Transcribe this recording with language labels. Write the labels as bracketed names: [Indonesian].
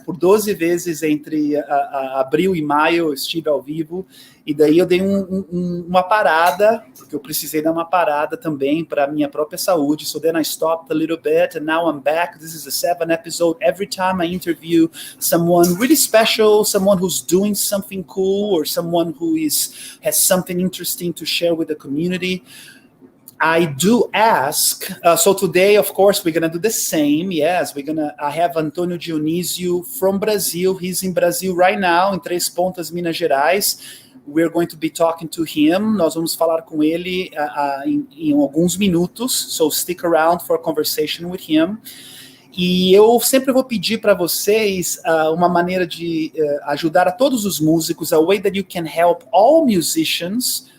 [Portuguese] Por 12 vezes entre abril e maio eu estive ao vivo. E daí eu dei uma parada, porque eu precisei dar uma parada também para a minha própria saúde. [English] So then I stopped a little bit, and now I'm back. This is the 7th episode. Every time I interview someone really special, someone who's doing something cool, or someone who has something interesting to share with the community, I do ask. So today, of course, we're gonna do the same. Yes, I have Antônio Dionisio from Brazil. He's in Brazil right now, em Três Pontas, Minas Gerais. We're going to be talking to him. [Portuguese] Nós vamos falar com ele em alguns minutos. [English] So stick around for a conversation with him. [Portuguese] E eu sempre vou pedir para vocês uma maneira de ajudar a todos os músicos, [English] a way that you can help all musicians.